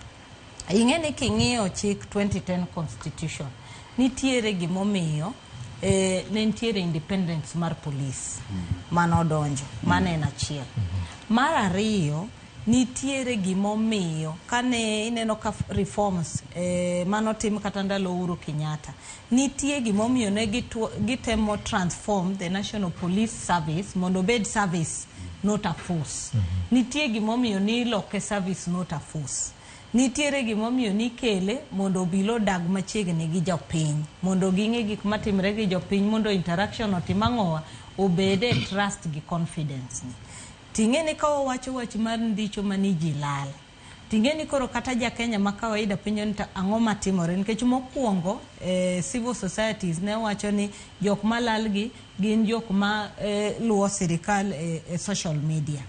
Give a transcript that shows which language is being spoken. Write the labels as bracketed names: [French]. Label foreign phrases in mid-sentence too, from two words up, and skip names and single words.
[Luo (Kenya and Tanzania)] Ing'eni king'iyo chik 2010 constitution nitiere gimomiyo ne nitiere independence mar police manodonjo manena achiel. Mar ariyo nitiere gimomiyo kane ineno ka reforms manotim kata ndalo Uhuru Kenyatta nitie gimomiyo ne gitemo [English] transform the National Police Service [Luo (Kenya and Tanzania)] mondo bed [English] service not a force. [Luo (Kenya and Tanzania)] Nitie gimomiyo ni loke [English] service not a force. [Luo (Kenya and Tanzania)] Nitiere gimomiyo ni kele mondo bilo dag machiegni gi jopiny mondo ging'e gik matimre gi jopiny mondo interaction otimang'owa obede trust gi confidence ni. Ting'eni ka wawacho wach mar ndicho mani ji lal. Ting'eni koro kata ja Kenya ma kawaida penjo ni ang'o matimore nikech mokwongo [English] civil societies [Luo (Kenya and Tanzania)] ne wacho ni jok malal gi gin jok ma luwo sirikal [English] social media.